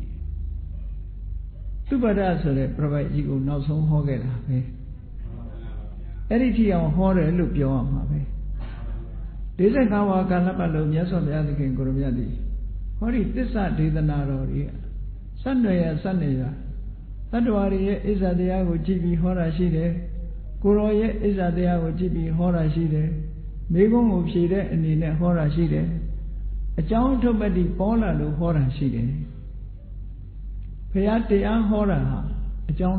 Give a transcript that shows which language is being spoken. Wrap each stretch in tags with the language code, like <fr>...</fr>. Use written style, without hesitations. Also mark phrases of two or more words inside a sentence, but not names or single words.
<my>သုဘဒဆိုတဲ့ပြပိုက်ကြီးကိုနောက်ဆုံးဟောခဲ့တာပဲအဲ့ဒီထိအောင်ဟောတယ်လို့ပြောရမှာပဲ45ဝါကာလပတ်လုံးမြတ်စွာဘုရားသခင်ကိုရမြတ်သည်ဟောဒီသစ္စာဒေသနာတော်တွေစัจ ण्य စัจ ण्य တတ္တဝါတွေရဲ့ဣဇ္ဇာတရားကိုကြည့်ပြီးဟောတာရှိ တယ်ကိုရောရဲ့ဣဇ္ဇာတရားကိုကြည့်ပြီးဟောတာရှိတယ်မိဂုံးကိုဖြေတဲ့အနေနဲ့ဟောတာရှိတယ်အကြောင်းထုတ်ပတ်တိပေါ်လာလို့ဟောတာရှိတယ်ဘုရားတရားဟောတာဟာအကြောင်း</my>